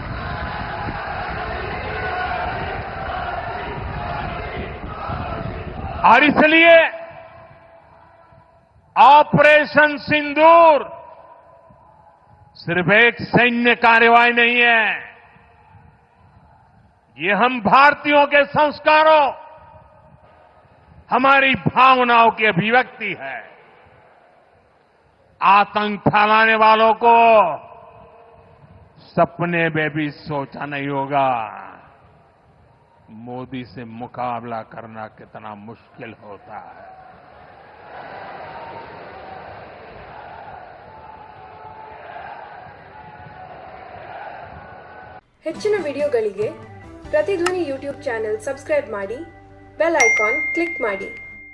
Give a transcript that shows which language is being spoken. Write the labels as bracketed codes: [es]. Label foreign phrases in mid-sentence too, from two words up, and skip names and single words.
[hi] और इसलिए ऑपरेशन सिंदूर सिर्फ एक सैन्य कार्रवाई नहीं है, ये हम भारतीयों के संस्कारों, हमारी भावनाओं की अभिव्यक्ति है। आतंक फैलाने वालों को सपने में भी सोचा नहीं होगा मोदी से मुकाबला करना कितना मुश्किल होता है। [kn] ಹೆಚ್ಚಿನ ವಿಡಿಯೋಗಳಿಗೆ ಪ್ರತಿಧ್ವನಿ ಯೂಟ್ಯೂಬ್ ಚಾನೆಲ್ ಸಬ್ಸ್ಕ್ರೈಬ್ ಮಾಡಿ, [en] bell icon click [kn] ಮಾಡಿ.